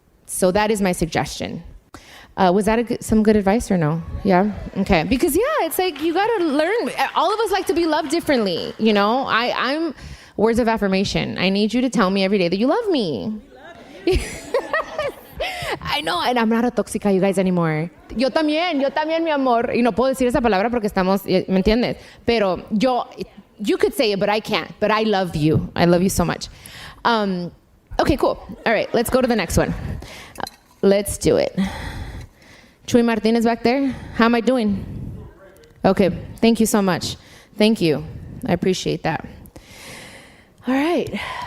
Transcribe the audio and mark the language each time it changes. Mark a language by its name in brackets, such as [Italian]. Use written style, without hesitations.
[English] So that is my suggestion. Was that some good advice or no? Yeah? Okay. Because, it's like you got to learn. All of us like to be loved differently. You know, I'm words of affirmation. I need you to tell me every day that you love me. We love you. I know, and I'm not a tóxica, you guys, anymore. [Spanish] Yo también, mi amor. Y no puedo decir esa palabra porque estamos, ¿me entiendes? Pero [English] you could say it, but I can't. But I love you. I love you so much. Okay, cool. All right, let's go to the next one. Let's do it. Chuy Martinez back there. How am I doing? Okay, thank you so much. Thank you. I appreciate that. All right.